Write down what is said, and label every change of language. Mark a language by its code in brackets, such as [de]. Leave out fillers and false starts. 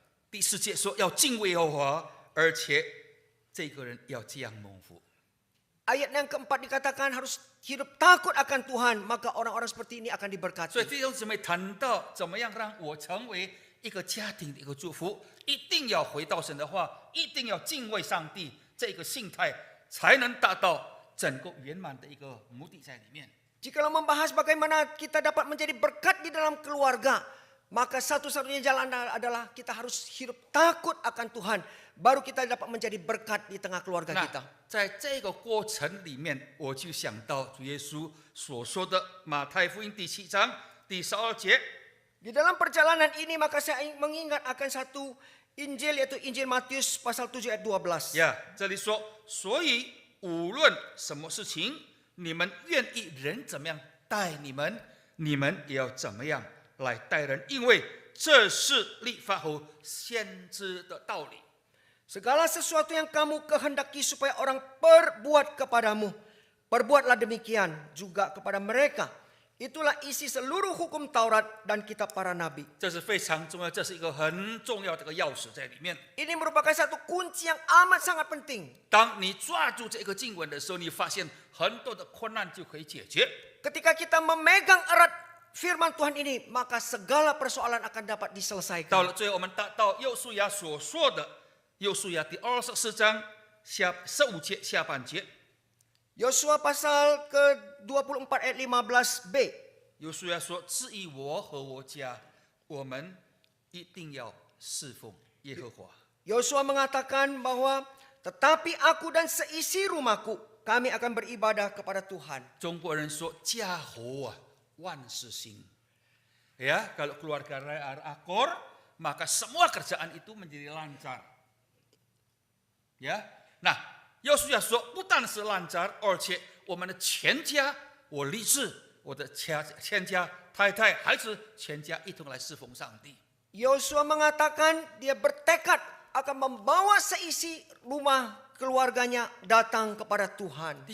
[zh] 第4节说要敬畏耶和华，而且这个人要这样蒙福。 [id] Ayat yang keempat dikatakan harus hidup takut akan Tuhan, maka orang-orang seperti ini akan diberkati. [zh] 弟兄姊妹谈到怎么样让我成为一个家庭的一个祝福，一定要回到神的话，一定要敬畏上帝，这个心态才能达到整个圆满的一个目的在里面。 [id] Jikalau membahas bagaimana kita dapat menjadi berkat di dalam keluarga, maka satu-satunya jalan adalah kita harus hidup takut akan Tuhan. Baru kita dapat menjadi berkat di tengah keluarga [zh] 那 [id] kita. [zh] 在这个过程里面，我就想到主耶稣所说的马太福音第7章第12节。 [id] Di dalam perjalanan ini maka saya mengingat akan satu Injil, yaitu Injil Matius pasal 7 ayat 12. [zh] 呀，这里说，所以无论什么事情，你们愿意人怎么样待你们，你们也要怎么样来待人，因为这是律法和先知的道理。 [id] Segala sesuatu yang kamu kehendaki supaya orang perbuat kepadamu, perbuatlah demikian juga kepada mereka. Itulah isi seluruh hukum Taurat dan kitab para nabi. [zh] 这是非常重要，这是一个很重要的一个钥匙在里面。 [id] Ini merupakan satu kunci yang amat sangat penting. [zh] 当你抓住这个经文的时候，你发现很多的困难就可以解决。 [id] Ketika kita memegang erat firman Tuhan ini, maka segala persoalan akan dapat diselesaikan. [zh] 了最后，我们达到约书亚所说的，约书亚第24章15节下半节。 [id] Yosua pasal ke-24 ayat 15b. [zh] 约书亚说：“至于我和我家，我们一定要侍奉耶和华。” [id] Yosua mengatakan bahwa tetapi aku dan seisi rumahku, kami akan beribadah kepada Tuhan. [zh] 中国人说：“家和啊，万事兴。” [id] Ya, kalau keluarga akur, maka semua kerjaan itu menjadi lancar. [zh] Ya, nah, 约书亚说，不但是lancar，而且我们的全家，我立志，我的全家、太太、孩子，全家一同来侍奉上帝。 [id] Yosua mengatakan dia bertekad akan membawa seisi rumah keluarganya datang kepada Tuhan.